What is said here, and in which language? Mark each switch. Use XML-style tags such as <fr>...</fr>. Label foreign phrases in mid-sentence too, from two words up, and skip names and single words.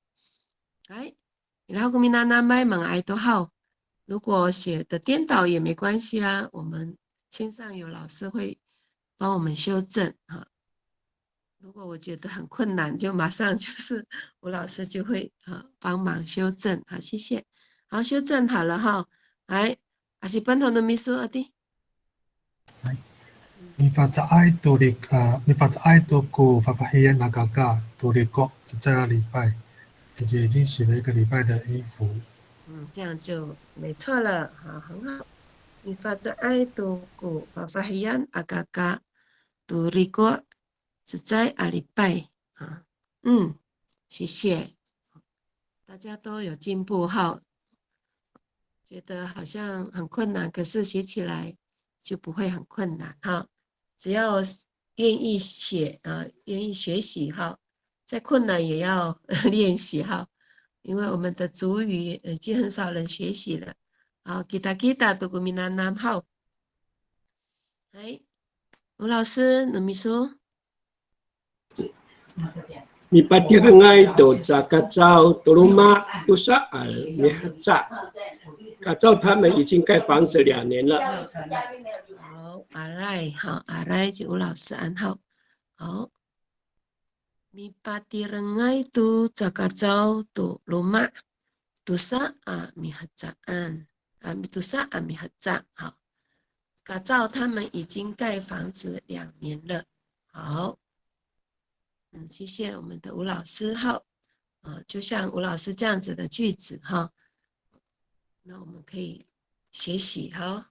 <zh>来，然后公民娜娜麦蒙爱都好，如果写的颠倒也没关系啊，我们线上有老师会帮我们修正哈。如果我觉得很困难，就马上就是吴老师就会帮忙修正。好，谢谢。好，修正好了哈。来，还是本头的秘书阿弟。</zh> <ami>Mi facai tu ku fafahian nagaga tu riko</ami> <zh>只在礼拜，姐姐已经洗了1个礼拜的衣服。这样就没错了，好，很好。</zh> <ami>Mi facai tu ku fafahian nagaga tu riko</ami> <zh>只在礼拜啊，谢谢，大家都有进步哈。觉得好像很困难，可是写起来就不会很困难哈。只要愿意写愿意学习哈，再困难也要练习哈，因为我们的族语已经很少人学习了。</zh> <ami>好 ，kita tugu minanam 好。</ami> <zh>哎，吴老师，能秘书。</zh> <ami>Mi patirangai do zakacau turuma usa al mihaza，</ami> <zh>卡照他们已经盖房子2年了。好，阿赖，好，阿赖就吴老师安好。</zh> <ami>好 ，mi patirangai do zakacau turuma usa al mihaza，tusa al mihaza，</ami> <zh>好，卡照他们已经盖房子2年了。好。谢谢我们的吴老师哈，就像吴老师这样子的句子哈，那我们可以学习哈。</zh>